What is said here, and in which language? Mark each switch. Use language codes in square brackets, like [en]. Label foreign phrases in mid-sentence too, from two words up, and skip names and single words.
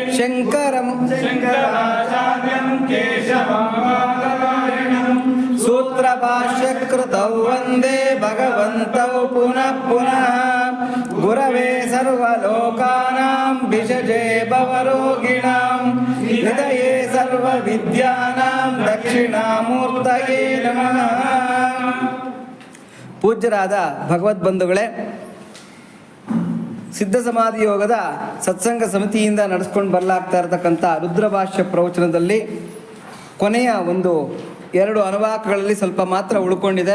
[sa] शङ्कराचार्यं केशवं सूत्रभाष्यकृतौ वन्दे भगवन्तौ पुनः पुनः। गुरवे सर्वलोकानां भिषजे भवरोगिणां हृदये सर्वविद्यानां दक्षिणामूर्तये नमः। [kn] ಪೂಜ್ಯರಾದ ಭಗವದ್ಬಂಧುಗಳೇ, ಸಿದ್ಧ ಸಮಾಧಿ ಯೋಗದ ಸತ್ಸಂಗ ಸಮಿತಿಯಿಂದ ನಡೆಸ್ಕೊಂಡು ಬರಲಾಗ್ತಾ ಇರತಕ್ಕಂಥ ರುದ್ರಭಾಷ್ಯ ಪ್ರವಚನದಲ್ಲಿ ಕೊನೆಯ ಒಂದು 2 ಅನುವಾಕಗಳಲ್ಲಿ ಸ್ವಲ್ಪ ಮಾತ್ರ ಉಳ್ಕೊಂಡಿದೆ.